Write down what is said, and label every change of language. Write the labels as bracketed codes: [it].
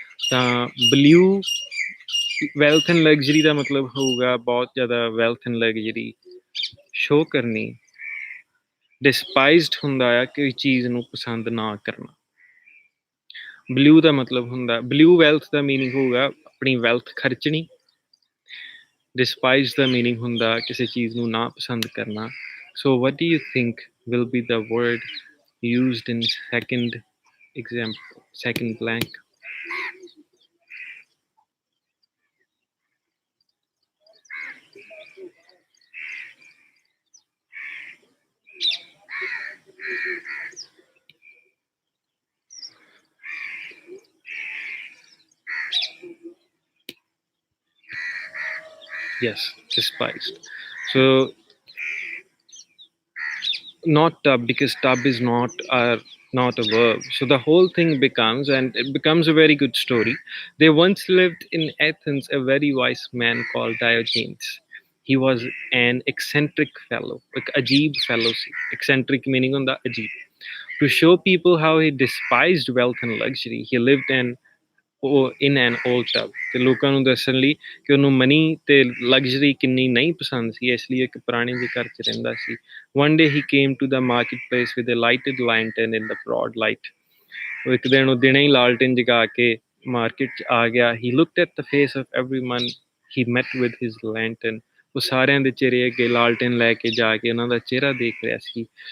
[pa] ਤਾਂ blue wealth and luxury ਦਾ ਮਤਲਬ ਹੋਊਗਾ ਬਹੁਤ ਜ਼ਿਆਦਾ ਵੈਲਥ ਐਂਡ ਲਗਜ਼ਰੀ ਸ਼ੋ ਕਰਨੀ। ਡਿਸਪਾਈਜ਼ਡ ਹੁੰਦਾ ਆ ਕੋਈ ਚੀਜ਼ ਨੂੰ ਪਸੰਦ ਨਾ ਕਰਨਾ। ਬਲੂ ਦਾ ਮਤਲਬ ਹੁੰਦਾ, ਬਲੂ ਵੈਲਥ ਦਾ ਮੀਨਿੰਗ ਹੋਊਗਾ ਆਪਣੀ ਵੈਲਥ ਖਰਚਣੀ। ਡਿਸਪਾਈਜ਼ਡ ਦਾ ਮੀਨਿੰਗ ਹੁੰਦਾ ਕਿਸੇ ਚੀਜ਼ ਨੂੰ ਨਾ ਪਸੰਦ ਕਰਨਾ। ਸੋ [en] what do you think will be the word used in second example, second blank? Yes, despised. So not tub, because tub is not a verb. So the whole thing becomes, and it becomes a very good story. There once lived in Athens a very wise man called Diogenes. He was an eccentric fellow, like ajeeb fellow. Eccentric meaning on the ajeeb. To show people how he despised wealth and luxury, he lived in an old tub. [pa] ਤੇ ਲੋਕਾਂ ਨੂੰ ਦੱਸਣ ਲਈ ਕਿ ਉਹਨੂੰ money ਤੇ luxury ਕਿੰਨੀ ਨਹੀਂ ਪਸੰਦ ਸੀ, ਇਸ ਲਈ ਇੱਕ ਪੁਰਾਣੇ ਜਿਹੇ ਘਰ 'ਚ ਰਹਿੰਦਾ ਸੀ। [en] One day he came to the marketplace with a lighted lantern in the broad light. [pa] ਉਹ ਇੱਕ ਦਿਨ ਉਹ ਦਿਨੇ ਹੀ ਲਾਲਟਨ ਜਗਾ ਕੇ ਮਾਰਕੀਟ 'ਚ ਆ ਗਿਆ। [en] He looked at the face of everyone he met with his lantern. [pa] ਉਹ ਸਾਰਿਆਂ ਦੇ ਚਿਹਰੇ ਅੱਗੇ ਲਾਲਟਨ ਲੈ ਕੇ ਜਾ ਕੇ ਉਹਨਾਂ ਦਾ ਚਿਹਰਾ ਦੇਖ ਰਿਹਾ ਸੀ।